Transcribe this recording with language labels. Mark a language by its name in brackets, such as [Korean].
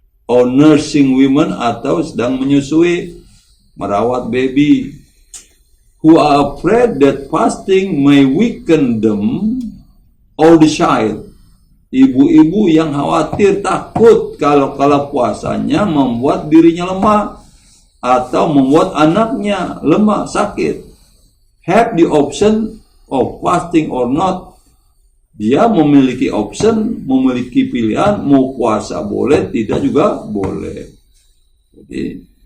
[English] Or nursing women, [Indonesian] atau sedang menyusui, merawat [English] baby, who are afraid that fasting may weaken them or the child. [Indonesian] Ibu-ibu yang khawatir, takut kalau puasanya membuat dirinya lemah atau membuat anaknya lemah, sakit. [English] Have the option of fasting or not. [Indonesian] Dia memiliki option, memiliki pilihan, mau puasa boleh, tidak juga boleh. Jadi